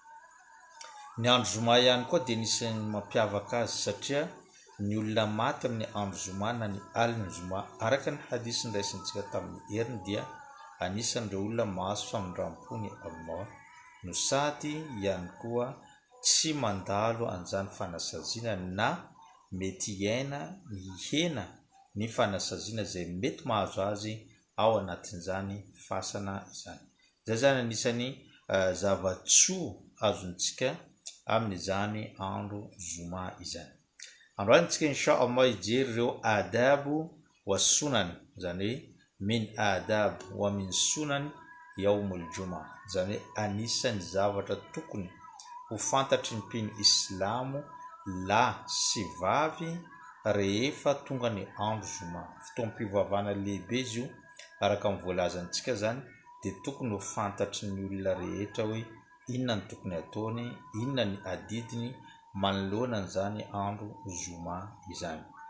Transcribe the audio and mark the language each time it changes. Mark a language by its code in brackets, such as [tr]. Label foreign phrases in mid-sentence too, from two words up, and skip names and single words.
[mg] Ny andro zoma ihany koa dia nisan'ny mampiavaka azy satria ny olona maty amin'ny andro zoma na ny alina zoma, araka ny hadisy niraisintsika tamin'ny heriny, dia anisan'ireo olona mahazo famindram-po ny Allah, no sady ihany koa tsy mandalo an'izany fanasaziana na mety iaina hihena ny fanasaziana izay mety mahazo azy ao anatin'izany fasana izany. Zay zany anisany zavatsoa azontsika amin'izany andro zoma izany. Androany tsika [ar] إن شاء الله [mg] hijery ireo [ar] آداب وسنن, [mg] zany hoe [ar] من آداب ومن سنن يوم الجمعة, [mg] zany hoe anisan'ny zavatra tokony ho fantatry ny mpino Islamo lahy sy vavy rehefa tonga ny andro zoma. Fotoam-pivavahana lehibe izy io, araka amin'ny voalazantsika zany, dia tokony ho fantatry ny olona rehetra hoe inona ny tokony ataony, inona ny adidiny manoloana an'izany andro zoma izany.